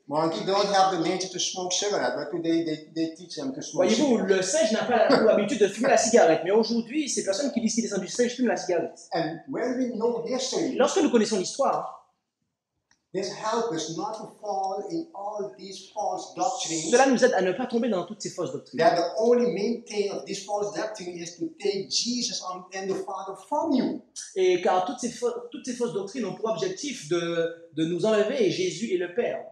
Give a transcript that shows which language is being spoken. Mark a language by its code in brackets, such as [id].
[en] Monkey don't have the nature to smoke cigarette, but today they teach them to smoke [fr] Voyez-vous, [en] cigarette. [fr] le singe n'a pas l'habitude de fumer la cigarette. Mais aujourd'hui, ces personnes qui disent qu'ils descendent du singe fument la cigarette. [en] And when we know history, [fr] Lorsque nous connaissons l'histoire, [en] this helps us not to fall in all these false doctrines. [fr] cela nous aide à ne pas tomber dans toutes ces fausses doctrines. [en] That the only main thing of this false doctrine is to take Jesus and the Father from you. [fr] Et car toutes ces fausses doctrines ont pour objectif de nous enlever Jésus et le Père.